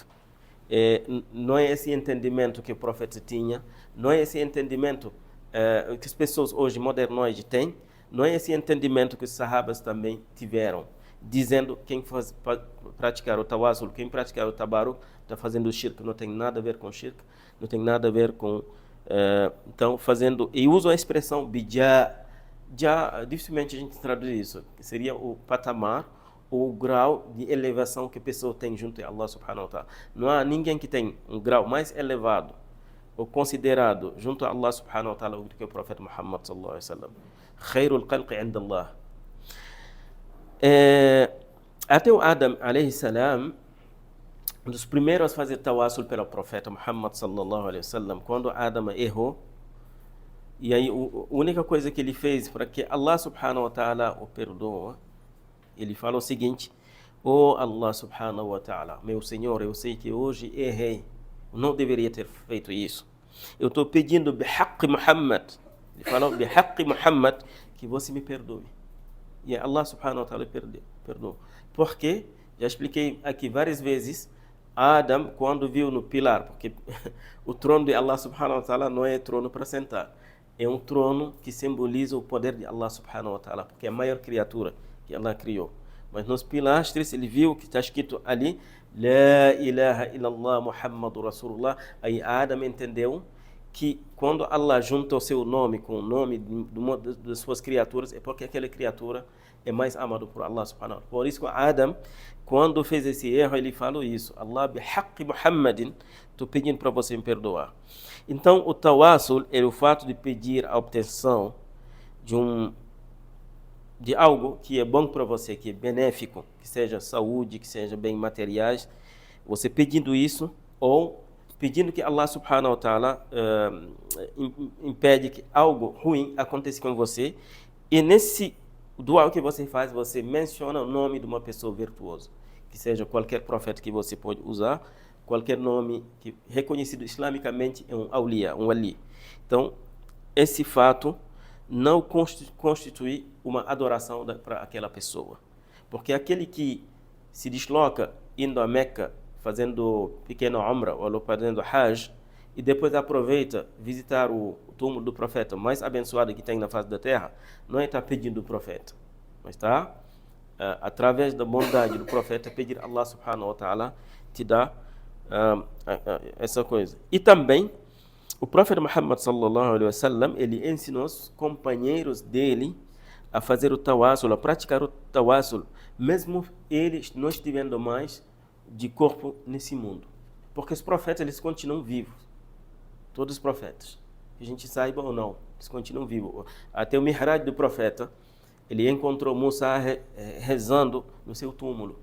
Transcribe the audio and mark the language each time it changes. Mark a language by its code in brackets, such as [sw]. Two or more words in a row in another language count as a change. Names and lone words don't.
[pt] Não é esse entendimento que o profeta tinha, não é esse entendimento que as pessoas hoje modernoides têm, não é esse entendimento que os sahabas também tiveram, dizendo quem praticar o tawassul, quem praticar o tabaruk, está fazendo shirk. Não tem nada a ver com shirk, não tem nada a ver com... então, fazendo... E usam a expressão bijah. Já dificilmente a gente traduz isso, que seria o patamar, o grau de elevação que a pessoa tem junto a [ar] الله سبحانه وتعالى. [pt] Não há ninguém que tem um grau mais elevado ou considerado junto a [ar] الله سبحانه وتعالى [pt] do que o profeta Muhammad [ar] صلى الله عليه وسلم. خير الخلق عند الله. [pt] Até o Adam [ar] عليه السلام, [pt] um dos primeiros a fazer tawassul pelo profeta Muhammad [ar] صلى الله عليه وسلم, [pt] quando Adam errou, e aí a única coisa que ele fez para que [ar] الله سبحانه وتعالى [pt] o perdoe, ele fala o seguinte: [ar] الله سبحانه وتعالى, [pt] meu Senhor, eu sei que hoje errei, não deveria ter feito isso. Eu estou pedindo bihaqqi Muhammad, ele falou bihaqqi Muhammad, que você me perdoe. E [ar] الله سبحانه وتعالى [pt] perdoou. Por quê? Já expliquei aqui várias vezes. Adam, quando viu no pilar, porque o trono de [ar] الله سبحانه وتعالى [pt] não é trono para sentar, é um trono que simboliza o poder de [ar] الله سبحانه وتعالى, [pt] porque é a maior criatura que Allah criou. Mas nos pilastres ele viu que está escrito ali [ar] لا إله إلا الله محمد رسول الله. [pt] Aí Adam entendeu que quando Allah junta o seu nome com o nome das suas criaturas, é porque aquela criatura é mais amada por [ar] الله سبحانه وتعالى. [pt] Por isso que Adam, quando fez esse erro, ele falou isso: [ar] الله بحق محمد, [pt] estou pedindo para você me perdoar. Então o tawassul é o fato de pedir a obtenção de algo que é bom para você, que é benéfico, que seja saúde, que seja bem materiais, você pedindo isso, ou pedindo que [ar] الله سبحانه وتعالى [pt] impede que algo ruim aconteça com você, e nesse dua que você faz, você menciona o nome de uma pessoa virtuosa, que seja qualquer profeta que você pode usar, qualquer nome que reconhecido islamicamente é um awliya, um wali. Então, esse fato não constitui uma adoração para aquela pessoa. Porque aquele que se desloca indo a Meca, fazendo pequeno umrah ou fazendo hajj, e depois aproveita visitar o túmulo do profeta mais abençoado que tem na face da terra, não está pedindo o profeta, mas está, através da bondade do profeta, pedir a [ar] الله سبحانه وتعالى [pt] te dá essa coisa. E também o profeta Muhammad [ar] صلى الله عليه وسلم, [pt] ele ensinou os companheiros dele a fazer o tawassul, a praticar o tawassul, mesmo eles não estivendo mais de corpo nesse mundo. Porque os profetas, eles continuam vivos. Todos os profetas. Que a gente saiba ou não, eles continuam vivos. Até o Mihraj do profeta, ele encontrou Musa rezando no seu túmulo.